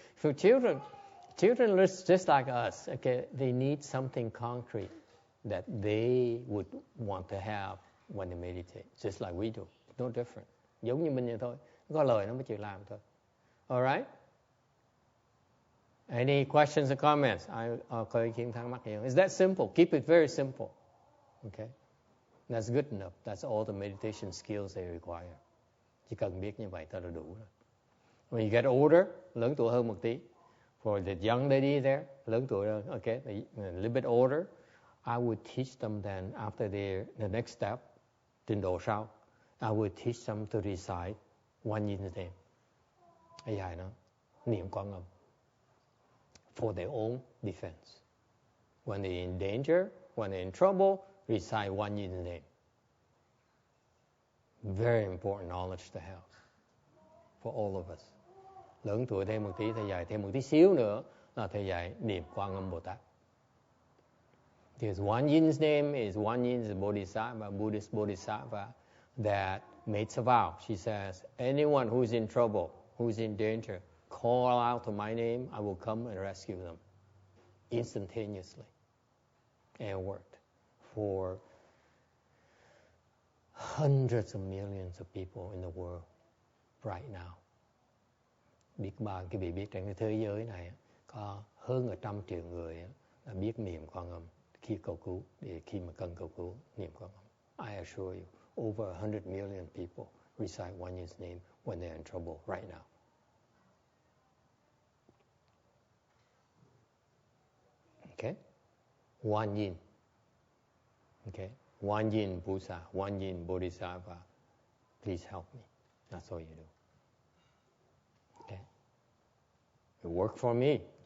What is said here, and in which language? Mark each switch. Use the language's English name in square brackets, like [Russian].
[English] For children just like us, okay, they need something concrete that they would want to have when they meditate, just like we do. No different. [Vietnamese] Giống như mình vậy thôi. Có lời nó mới chịu làm thôi. All right? [English] Any questions or comments? [Vietnamese] Có ý kiến thắc mắc gì không? [English] It's that simple. Keep it very simple. Okay? That's good enough. That's all the meditation skills they require. [Vietnamese] Chỉ cần biết như vậy thôi là đủ rồi. [English] When you get older, [Vietnamese] lớn tuổi hơn một tí. [English] For the young lady there, [Vietnamese] lớn tuổi hơn, [English] okay, a little bit older, I would teach them then after the next step, [Vietnamese] trình độ sau, [English] I would teach them to recite one yin's name. [Vietnamese] Dài nó, niệm Quan Âm. [English] For their own defense. When they're in danger, when they're in trouble, recite one yin's name. Very important knowledge to have for all of us. [Vietnamese] Lớn tuổi thêm một tí, thầy dạy thêm một tí xíu nữa là thầy dạy niệm Quan Âm Bồ Tát. [English] Because one yin's name is one yin is a bodhisattva, Buddhist bodhisattva that makes a vow. She says, anyone who's in trouble, who's in danger, call out to my name, I will come and rescue them instantaneously. And it worked for hundreds of millions of people in the world right now. [Vietnamese] Biết bao cái vị biết trên cái thế giới này có hơn 100 triệu người là biết niệm Quan Âm khi cầu cứu, để khi mà cần cầu cứu niệm Quan Âm. [English] I assure you, over 100 million people recite one yin's name when they're in trouble right now. Okay? One yin. Okay? One yin Buddha, one yin Bodhisattva. Please help me. That's all you do. Okay? It worked for me.